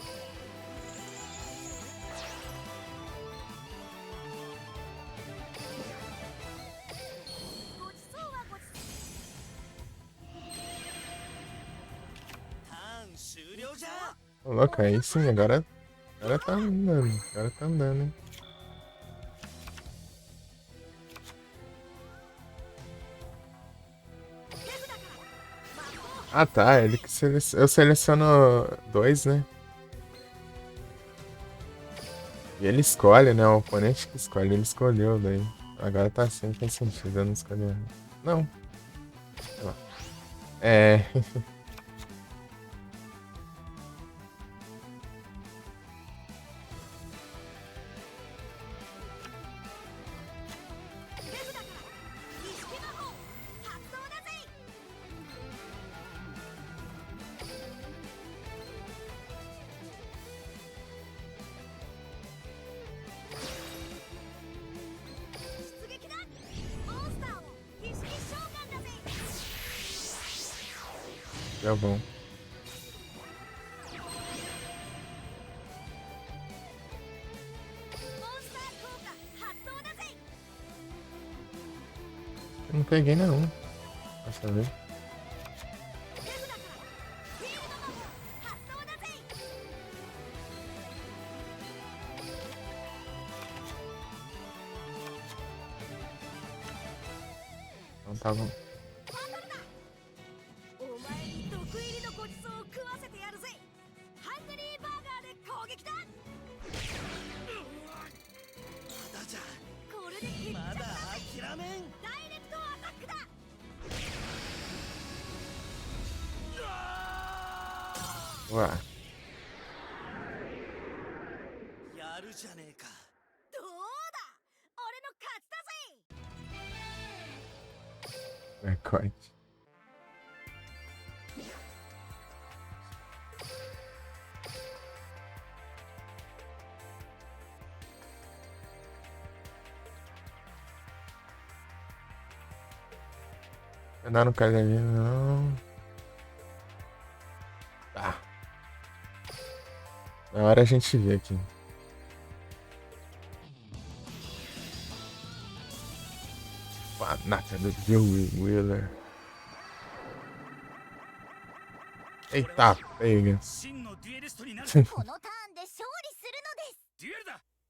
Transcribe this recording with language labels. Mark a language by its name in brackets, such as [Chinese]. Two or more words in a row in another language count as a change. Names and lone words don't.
[Japanese] ごちそうはごちそうターン終了じゃ [Portuguese] Ô, louco, aí sim, agora tá andando. Agora tá andando, hein? [Japanese] 手札から魔法 [Portuguese] Ah, tá. Ele que eu seleciono dois, né? E ele escolhe, né? O oponente que escolhe, ele escolheu daí. Agora tá assim, faz sentido, eu não escolhi. Não. Sei lá. É. [Japanese] 手札から儀式魔法発動だぜ 出撃だモンスターを儀式召喚だぜ [Portuguese] Já bom. [Japanese] モンスター効果発動だぜ [Portuguese] Eu não peguei nenhum. Dessa vez. [Japanese] 手札からフィールド魔法発動だぜ [Portuguese] Então tá bom. [Japanese] バトルだお前に毒入りのごちそうを食わせてやるぜハングリーバーガーで攻撃だまだじゃこれで決着だまだぜ諦めんダイレクトアタックだ [Portuguese] Ué. [Japanese] やるじゃねえかどうだ俺の勝ちだぜ [Portuguese] Recorde. Andar no caderninho, não. Tá. Na hora a gente vê aqui. Panaca do Bill Wheeler. Eita, pega. [Japanese] 真のデュエリストになるこのターンで勝利するのですデュエルだ